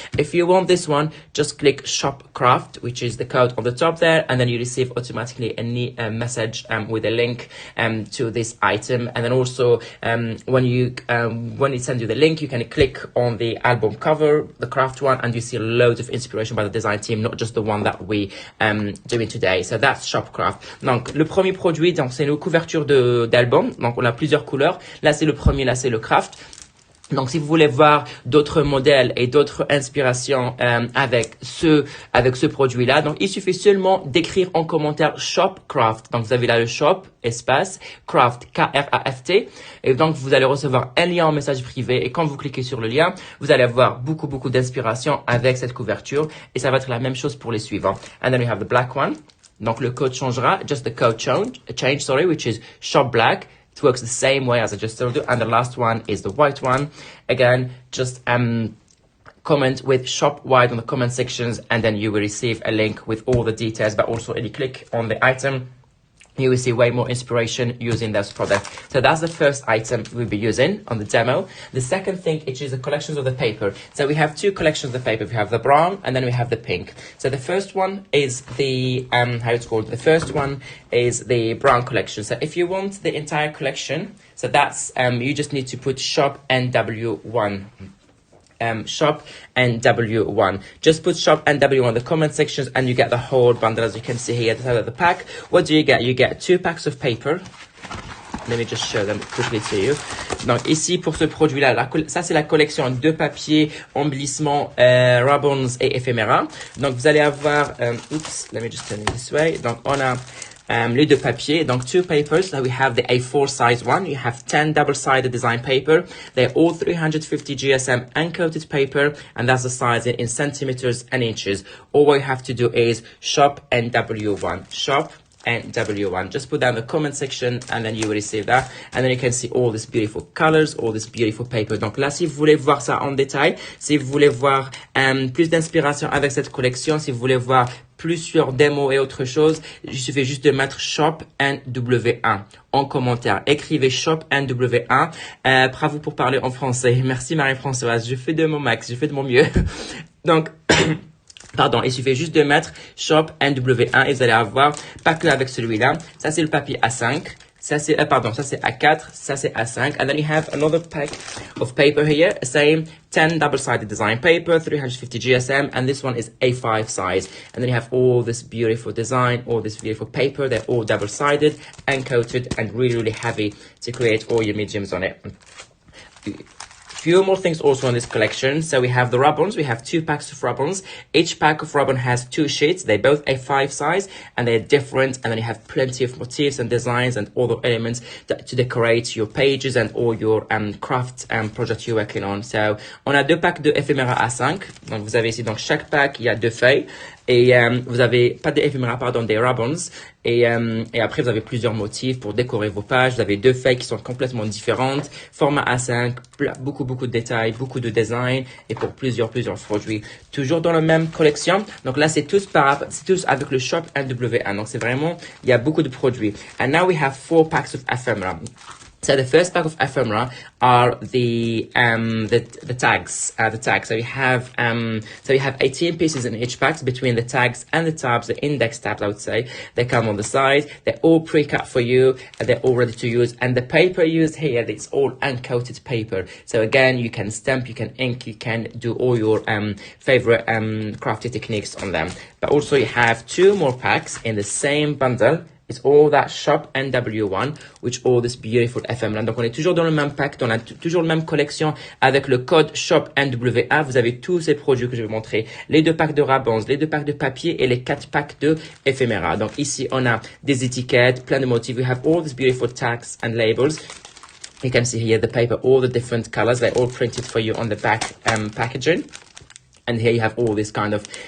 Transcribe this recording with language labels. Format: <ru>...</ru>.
<en>If you want this one, just click Shop Craft, which is the code on the top there, and then you receive automatically a message with a link to this item. And then also when it sends you the link, you can click on the album cover, the craft one, and you see loads of inspiration by the design team, not just the one that we doing today. So that's Shop Craft.</en> <fr>Donc le premier produit, donc c'est nos couvertures d'album. Donc on a plusieurs couleurs. Là c'est le premier, là c'est le craft. Donc, si vous voulez voir d'autres modèles et d'autres inspirations avec ce produit-là, donc il suffit seulement d'écrire en commentaire Shop Craft. Donc, vous avez là le Shop espace Craft K-R-A-F-T, et donc vous allez recevoir un lien en message privé. Et quand vous cliquez sur le lien, vous allez avoir beaucoup d'inspiration avec cette couverture, et ça va être la même chose pour les suivants.</fr> <en>And then we have the black one.</en> <fr>Donc, le code changera,</fr> <en>just the code change, which is Shop Black. It works the same way as I just told you. And the last one is the white one. Again, just comment with Shop White on the comment sections, and then you will receive a link with all the details. But also, if you click on the item, you will see way more inspiration using those products. So that's the first item we'll be using on the demo. The second thing, it is the collections of the paper. So we have two collections of the paper. We have the brown and then we have the pink. So the first one is the, The first one is the brown collection. So if you want the entire collection, so that's, you just need to put Shop NW1. Shop NW1. Just put Shop NW1 in the comment sections and you get the whole bundle, as you can see here at the side of the pack. What do you get? You get 2 packs of paper. Let me just show them quickly to you.</en> <fr>Donc ici pour ce produit-là, ça c'est la collection de papier, embellissement, ribbons et ephemera. Donc vous allez avoir,</fr> <en>let me just turn it this way.</en> <fr>Donc on a les deux papiers, donc</fr> <en>2 papers. So we have the A4 size one. You have 10 double-sided design paper. They're all 350 GSM uncoated paper, and that's the size in centimeters and inches. All you have to do is Shop NW1. Shop NW1. Just put down the comment section and then you will receive that. And then you can see all these beautiful colors, all this beautiful paper.</en> <fr>Donc là, si vous voulez voir ça en détail, si vous voulez voir plus d'inspiration avec cette collection, si vous voulez voir plus sur démo et autre chose, il suffit juste de mettre Shop NW1 en commentaire. Écrivez Shop NW1. Bravo pour parler en français. Merci Marie-Françoise. Je fais de mon max, je fais de mon mieux. Donc, pardon, il suffit juste de mettre Shop NW1 et vous allez avoir, pas que avec celui-là. Ça, c'est le papier A5. Ça, c'est, ça, c'est A4. Ça, c'est A5.</fr> <en>And then you have another pack of paper here. Same 10 double-sided design paper, 350 GSM. And this one is A5 size. And then you have all this beautiful design, all this beautiful paper. They're all double-sided and coated and really heavy to create all your mediums on it. Few more things also in this collection. So we have the ribbons. We have 2 packs of ribbons. Each pack of ribbon has 2 sheets. They're both A5 size and they're different. And then you have plenty of motifs and designs and all the elements to decorate your pages and all your craft project you're working on.</en> <fr>So on a 2 packs de ephemera A5. Donc vous avez ici, donc chaque pack, il y a 2 feuilles. Et vous avez pas des éphéméras, pardon, des ribbons. Et après, vous avez plusieurs motifs pour décorer vos pages. Vous avez 2 feuilles qui sont complètement différentes. Format A5, beaucoup de détails, beaucoup de design. Et pour plusieurs produits. Toujours dans la même collection. Donc là, c'est tous avec le Shop NW1. Donc c'est vraiment, il y a beaucoup de produits.</fr> <en>And now we have 4 packs of ephemera. So the first pack of ephemera are the tags. So you have 18 pieces in each pack between the tags and the tabs, the index tabs, I would say. They come on the side. They're all pre-cut for you and they're all ready to use. And the paper used here, it's all uncoated paper. So again, you can stamp, you can ink, you can do all your favorite crafty techniques on them. But also you have 2 more packs in the same bundle. It's all that Shop NW1, which all this beautiful ephemera.</en> <fr>Donc, on est toujours dans le même pack, on a toujours la même collection avec le code Shop NW1. Vous avez tous ces produits que je vais vous montrer. Les 2 packs de ribbons, les 2 packs de papier et les 4 packs de ephemera. Donc, ici, on a des étiquettes, plein de motifs.</fr> <en>We have all these beautiful tags and labels. You can see here the paper, all the different colors. They're all printed for you on the back packaging. And here you have all this kind of,</en>